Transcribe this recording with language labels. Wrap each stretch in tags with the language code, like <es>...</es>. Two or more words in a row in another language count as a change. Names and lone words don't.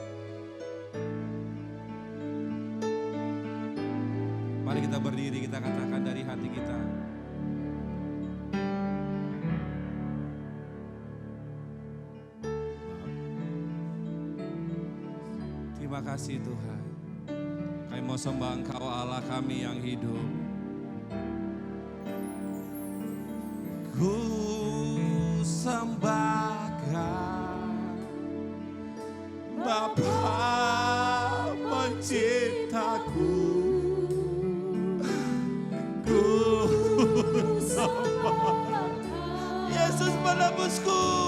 <id>Mari kita berdiri, kita katakan dari hati kita. Terima kasih Tuhan. Kami mau sembah Engkau Allah kami yang hidup. Ku sembahkan Bapa penciptaku. Ku sembahkan Yesus penebusku.</id>